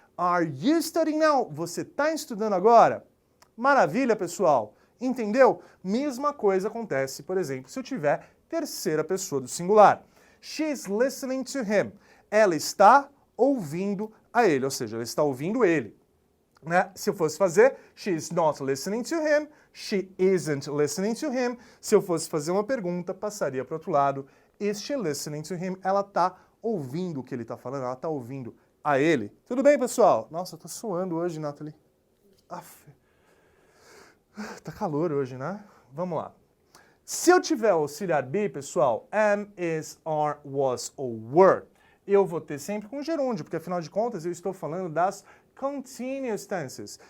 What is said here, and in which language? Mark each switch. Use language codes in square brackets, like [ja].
[en] Are you studying now? [pt] Você está estudando agora? Maravilha, pessoal. Entendeu? Mesma coisa acontece, por exemplo, se eu tiver terceira pessoa do singular. [en] She's listening to him. [pt] Ela está ouvindo a ele, ou seja, ela está ouvindo ele. Né? Se eu fosse fazer, [en] she's not listening to him, she isn't listening to him. [pt] Se eu fosse fazer uma pergunta, passaria para o outro lado. [en] Is she listening to him? [pt] Ela está ouvindo o que ele está falando, ela está ouvindo a ele. Tudo bem, pessoal? Nossa, eu tô suando hoje, Nathalie. Tá calor hoje, né? Vamos lá. Se eu tiver o auxiliar be, pessoal, am, is, are, was ou were, eu vou ter sempre com gerúndio, porque afinal de contas eu estou falando das continuous tenses.